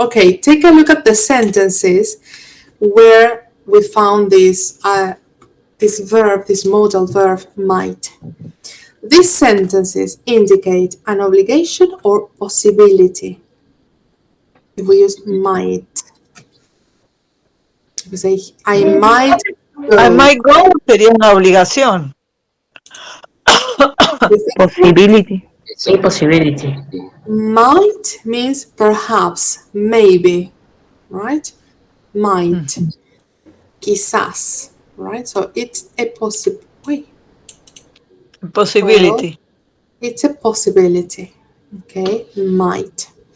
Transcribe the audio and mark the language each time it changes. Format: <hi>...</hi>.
<en>Okay, take a look at the sentences where we found this verb, this modal verb might. These sentences indicate an obligation or possibility. If we use might, we say I might go. I might go</en> <es>sería una obligación.</es> <en>Possibility. Sí, possibility. Might means perhaps, maybe, right? Might, quizás, right? So it's a possibility. Possibility. It's a possibility, okay? Might.</en>